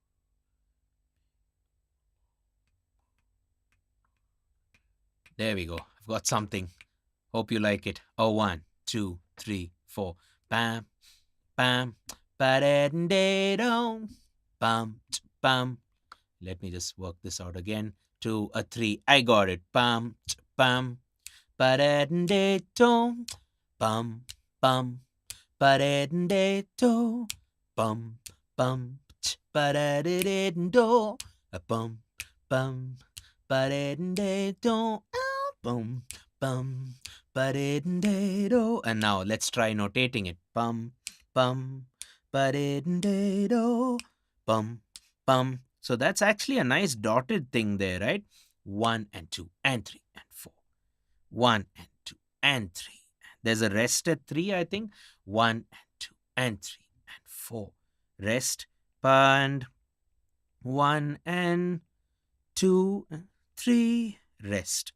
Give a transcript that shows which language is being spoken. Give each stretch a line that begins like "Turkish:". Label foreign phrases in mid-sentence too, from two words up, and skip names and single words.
English: There we go. I've got something. Hope you like it. Oh, 1, 2, 3, 4. Bam, bam, ba-da-dum, bam, bam. Let me just work this out again. 2, 3. I got it. Bam, bam, ba-da-dum, bum, bum, ba-da-dum, bum, bum, ba-da-dum, bum, bum, ba-da-dum, bum, bum, ba-da-dum. And now let's try notating it. Bum, bum, ba-da-dum, bum, bum. So that's actually a nice dotted thing there, right? 1 and 2 and 3 and 4. 1 and 2 and 3. There's a rest at 3, I think. 1 and 2 and 3 and 4. Rest. And 1 and 2 and 3. Rest.